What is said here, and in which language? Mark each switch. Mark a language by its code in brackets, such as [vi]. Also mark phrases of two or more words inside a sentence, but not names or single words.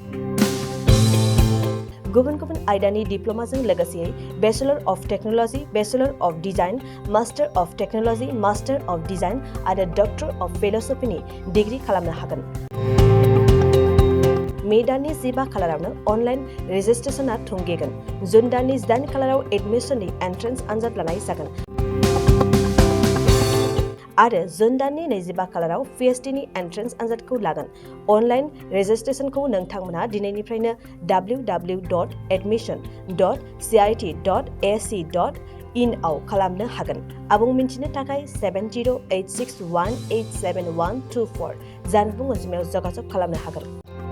[brx] गुबुन गुबुन आयदानि डिप्ल'माजों लोगोसे [en] Bachelor of Technology Bachelor of Design Master of Technology Master of Design [brx] आरो [en] Doctor of Philosophy [brx] डिग्री खालामनो हागोन मे दाननि 15 खालारावनो [en] online registration [brx] थुंगेगोन जुन दाननि 8 खालाराव एडमिसननि एन्ट्रेन्स आनजाद लानाय जागोन आरो जुन दाननि 25 खालाराव PhDनि एन्ट्रेन्स आनजादखौ लागोन [en] online registration [brx] नोंथांमोना दिनैनिफ्रायनो www.admission.cit.ac.in आव खालामनो हागोन आबुं मिन्थिनो थाखाय 7086187124 जानबुं अनजिमायाव जगाजग खालामनो हागोन